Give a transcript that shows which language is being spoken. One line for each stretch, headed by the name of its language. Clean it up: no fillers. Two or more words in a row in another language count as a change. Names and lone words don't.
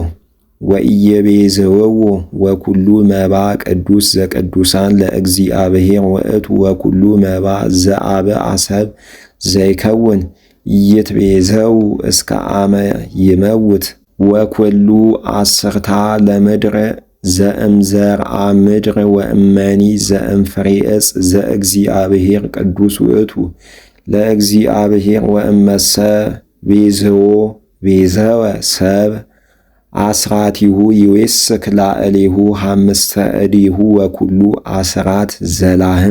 Geez: ወኢየቤዝውዎ ወኩሉ መባ ቅዱስ ዘቅዱሳን ለእግዚአብሔር ውእቱ ወኩሉ መባ ዘአብአ ሰብ ዘይከውን ይትቤዘው እስከ አመ ይመውት ወኩሉ አስርታ ለምድር ዘእምዘርአ ምድር ወእመኒ ዘእምፍሬ ዕፅ ዘእግዚአብሔር ቅዱስ ውእቱ ለእግዚአብሔር ወእመሰ ቤዝዎ ቤዘወ ሰብ አስራቲሁ ይዌስክ ላዕሌሁ ሐምስተ እዲሁ ወኩሉ አስራት ዘላህም